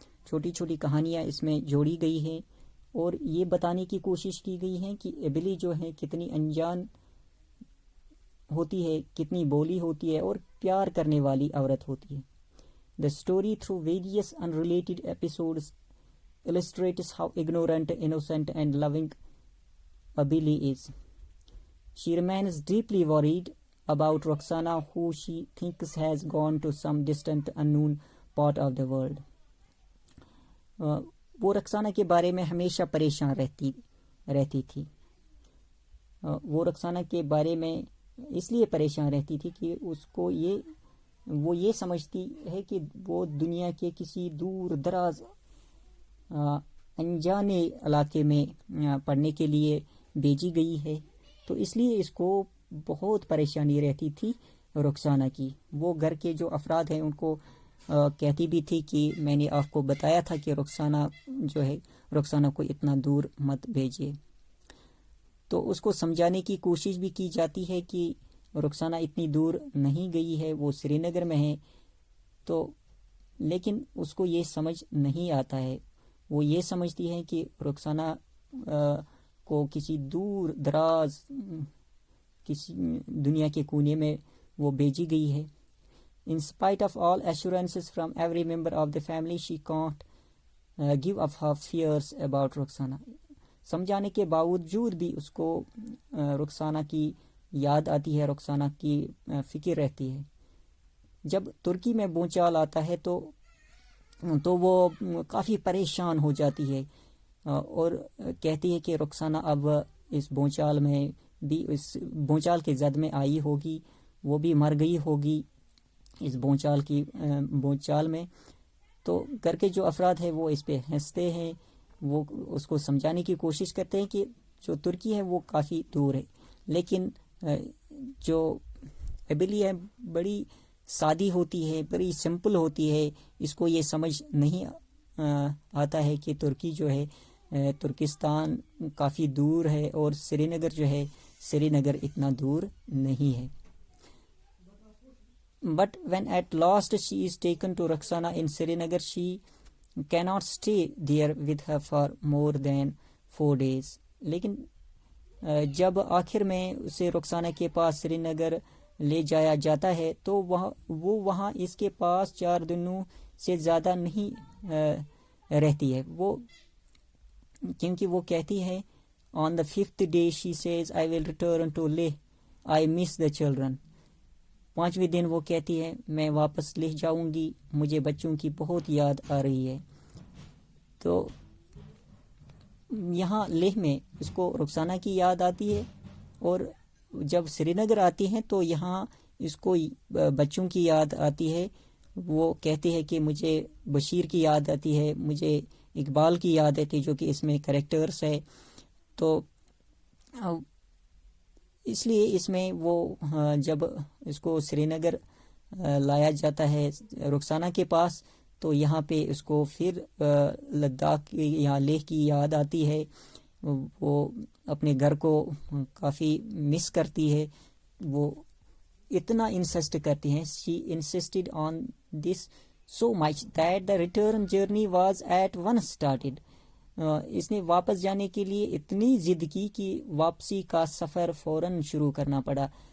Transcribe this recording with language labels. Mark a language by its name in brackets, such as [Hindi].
[Urdu] چھوٹی چھوٹی کہانیاں اس میں جوڑی گئی ہیں اور یہ بتانے کی کوشش کی گئی ہے کہ ایبلی جو ہے کتنی انجان ہوتی ہے، کتنی بولی ہوتی ہے اور پیار کرنے والی عورت ہوتی ہے. [English] The story through various unrelated episodes illustrates how ignorant, innocent and loving Abili is. She remains deeply worried about Roxana, who she thinks has gone to some distant unknown part of the world. [Urdu] وہ رخسانہ کے بارے میں ہمیشہ پریشان رہتی تھی. وہ رخسانہ کے بارے میں اس لیے پریشان رہتی تھی کہ اس کو وہ یہ سمجھتی ہے کہ وہ دنیا کے کسی دور دراز انجانے علاقے میں پڑھنے کے لیے بھیجی گئی ہے. تو اس لیے اس کو بہت پریشانی رہتی تھی رخسانہ کی. وہ گھر کے جو افراد ہیں ان کو کہتی بھی تھی کہ میں نے آپ کو بتایا تھا کہ رخسانہ جو ہے رخسانہ کو اتنا دور مت بھیجیے. تو اس کو سمجھانے کی کوشش بھی کی جاتی ہے کہ رخسانہ اتنی دور نہیں گئی ہے، وہ سری نگر میں ہے، تو لیکن اس کو یہ سمجھ نہیں آتا ہے. وہ یہ سمجھتی ہے کہ رخسانہ کو کسی دور دراز کسی دنیا کے کونے میں وہ بھیجی گئی ہے. [English] In spite of all assurances from every member of the family, she can't give up her fears about Rukhsana. [Urdu] سمجھانے کے باوجود بھی اس کو رخسانہ کی یاد آتی ہے، رخسانہ کی فکر رہتی ہے. جب ترکی میں بھونچال آتا ہے تو وہ کافی پریشان ہو جاتی ہے اور کہتی ہے کہ رخسانہ اب اس بھونچال میں بھی، اس بھونچال کے زد میں آئی ہوگی، وہ بھی مر گئی ہوگی اس بھونچال میں. تو گھر کے جو افراد ہیں وہ اس پہ ہنستے ہیں، وہ اس کو سمجھانے کی کوشش کرتے ہیں کہ جو ترکی ہے وہ کافی دور ہے. لیکن جو ایبلی ہے بڑی سادی ہوتی ہے، بڑی سمپل ہوتی ہے، اس کو یہ سمجھ نہیں آتا ہے کہ ترکی جو ہے ترکستان کافی دور ہے اور سری نگر جو ہے سری نگر اتنا دور نہیں ہے. [English] But when at last she is taken to Rukhsana in Srinagar, she cannot stay there with her for more than 4 days. [Urdu] لیکن جب آخر میں اسے رخسانہ کے پاس سری نگر لے جایا جاتا ہے تو وہ وہاں اس کے پاس 4 دنوں سے زیادہ نہیں رہتی ہے. وہ کیونکہ وہ کہتی ہے [English] on the 5th day she says I will return to Leh, I miss the children. [Urdu] 5ویں دن وہ کہتی ہے میں واپس لے جاؤں گی، مجھے بچوں کی بہت یاد آ رہی ہے. تو یہاں لیہ میں اس کو رخسانہ کی یاد آتی ہے، اور جب سری نگر آتی ہیں تو یہاں اس کو بچوں کی یاد آتی ہے. وہ کہتے ہیں کہ مجھے بشیر کی یاد آتی ہے، مجھے اقبال کی یاد آتی ہے جو کہ اس میں کریکٹرز ہے. تو اس لیے اس میں وہ جب اس کو سری نگر لایا جاتا ہے رخسانہ کے پاس تو یہاں پہ اس کو پھر لداخ یا لیہ کی یاد آتی ہے. وہ اپنے گھر کو کافی مس کرتی ہے، وہ اتنا انسسٹ کرتی ہیں. [English] she insisted on this so much that the return journey was at once started. [Urdu] اس نے واپس جانے کے لیے اتنی ضد کی کہ واپسی کا سفر فوراً شروع کرنا پڑا.